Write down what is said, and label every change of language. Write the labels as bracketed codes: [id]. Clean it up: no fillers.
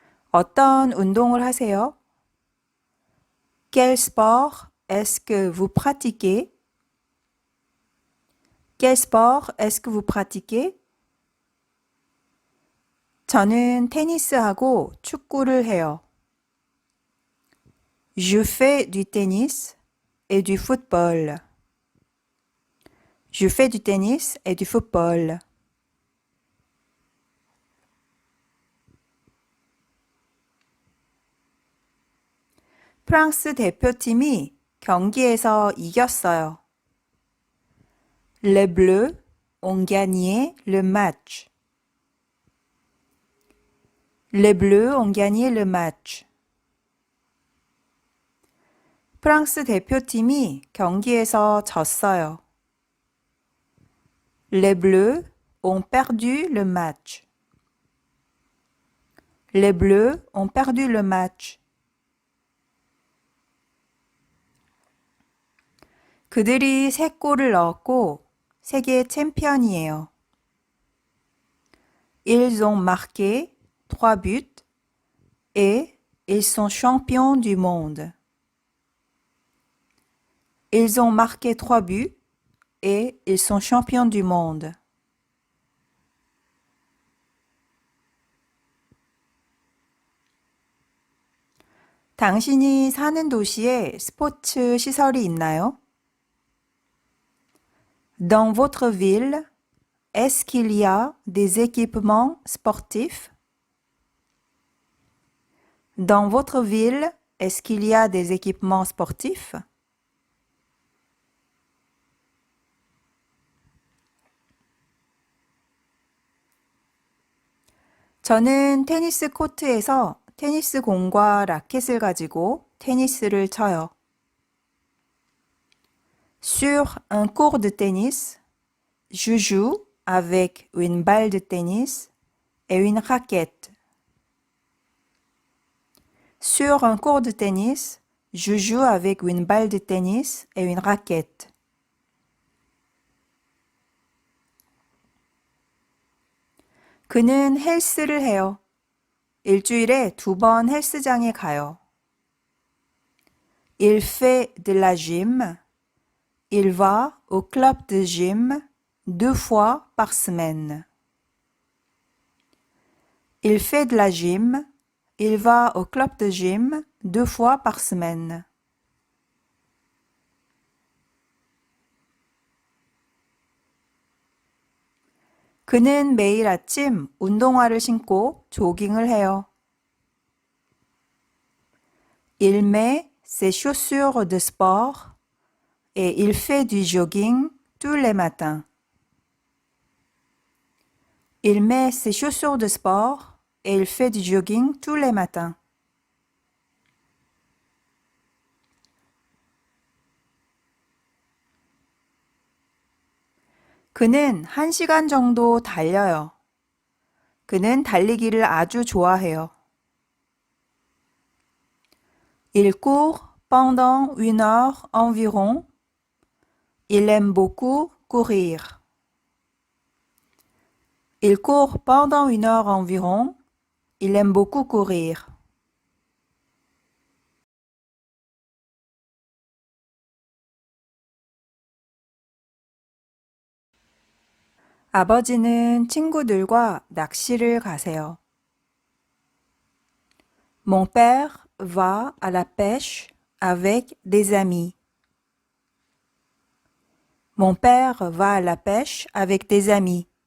[ko] 어떤 운동을 하세요? [fr] Quel sport est-ce que vous pratiquez? Quel sport est-ce que vous pratiquez? [ko] 저는 테니스하고 축구를 해요. [fr] Je fais du tennis et du football. Je fais du tennis et du football. [ko] 프랑스 대표팀이 경기에서 이겼어요. [fr] Les Bleus ont gagné le match. Les Bleus ont gagné le match. [ko] 프랑스 대표팀이 경기에서 졌어요. [fr] Les Bleus ont perdu le match. Les Bleus ont perdu le match. [ko] 그들이 3골을 넣었고 세계 챔피언이에요. [fr] Ils ont marqué 3 buts et ils sont champions du monde. Ils ont marqué 3 buts et ils sont champions du monde. [ko] 당신이 사는 도시에 스포츠 시설이 있나요? [fr] Dans votre ville, est-ce qu'il y a des équipements sportifs? Dans votre ville, est-ce qu'il y a des équipements sportifs? [ko] 저는 테니스 코트에서 테니스 공과 라켓을 가지고 테니스를 쳐요. [fr] Sur un court de tennis, je joue avec une balle de tennis et une raquette. Sur un court de tennis, je joue avec une balle de tennis et une raquette. [ko] 그는 헬스를 해요. 일주일에 2번 헬스장에 가요. [fr] Il fait de la gym. Il va au club de gym 2 fois par semaine. Il fait de la gym. Il va au club de gym 2 fois par semaine. [ko] 그는 매일 아침 운동화를 신고 조깅을 해요. [fr] Il met ses chaussures de sport et il fait du jogging tous les matins. Il met ses chaussures de sport et il fait du jogging tous les matins. [ko] 그는 1시간 정도 달려요. 그는 달리기를 아주 좋아해요. [fr] Il court pendant 1 heure environ. Il aime beaucoup courir. Il court pendant 1 heure environ. Il aime beaucoup courir. [ko] 아버지는 친구들과 낚시를 가세요. [fr] Mon père va à la pêche avec des amis. Mon père va à la pêche avec des amis.